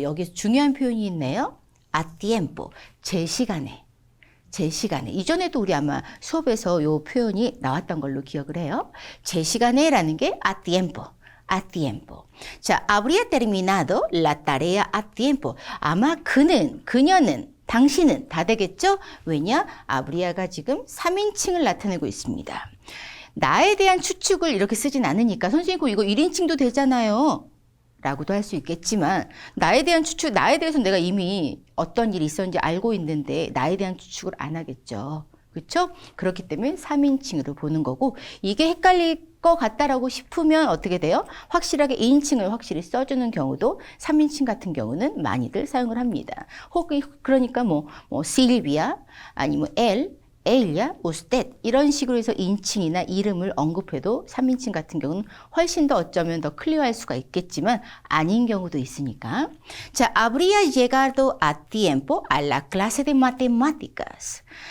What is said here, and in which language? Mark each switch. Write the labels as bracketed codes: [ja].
[ko] 여기서 중요한 표현이 있네요. [es] a tiempo. [ko] 제 시간에. 이전에도 우리 아마 수업에서 이 표현이 나왔던 걸로 기억을 해요. 제 시간에라는 게 [es] a tiempo. a tiempo. 자, habría terminado la tarea a tiempo. [ko] 아마 그녀는, 당신은 다 되겠죠? 왜냐? habría가 지금 3인칭을 나타내고 있습니다. 나에 대한 추측을 이렇게 쓰진 않으니까 선생님 이거 1인칭도 되잖아요. 라고도 할 수 있겠지만 나에 대한 추측, 나에 대해서 내가 이미 어떤 일이 있었는지 알고 있는데 나에 대한 추측을 안 하겠죠. 그렇죠? 그렇기 때문에 3인칭으로 보는 거고 이게 헷갈릴 것 같다라고 싶으면 어떻게 돼요? 확실하게 2인칭을 확실히 써주는 경우도 3인칭 같은 경우는 많이들 사용을 합니다. 혹은 그러니까 실비아 아니면 엘야, usted 이런 식으로 해서 인칭이나 이름을 언급해도 3인칭 같은 경우는 훨씬 더 어쩌면 더 클리어할 수가 있겠지만 아닌 경우도 있으니까. [es] 자, habría llegado a tiempo a la clase de matemáticas.